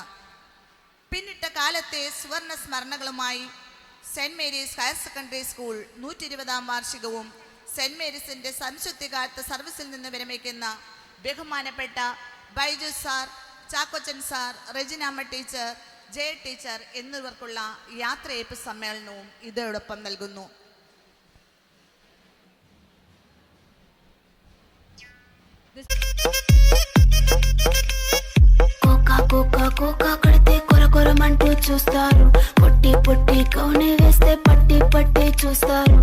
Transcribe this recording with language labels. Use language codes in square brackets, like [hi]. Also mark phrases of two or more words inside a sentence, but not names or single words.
[ml] പിന്നിട്ട കാലത്തെ സുവർണ സ്മരണകളുമായി സെന്റ് മേരീസ് ഹയർ സെക്കൻഡറി സ്കൂൾ 120ാം വാർഷികവും സെന്റ് മേരീസിന്റെ സംശുദ്ധികാലത്ത് സർവീസിൽ നിന്ന് വിരമിക്കുന്ന ബഹുമാനപ്പെട്ട ബൈജു സാർ, ചാക്കോച്ചൻ സാർ, റെജിനാമ്മ ടീച്ചർ, ജയ ടീച്ചർ എന്നിവർക്കുള്ള യാത്രയയപ്പ് സമ്മേളനവും ഇതോടൊപ്പം നൽകുന്നു. [te] కోకా కడితే కొరకొరమంటూ చూస్తారు, పొట్టి పొట్టి కౌని వేస్తే పట్టి పట్టి చూస్తారు.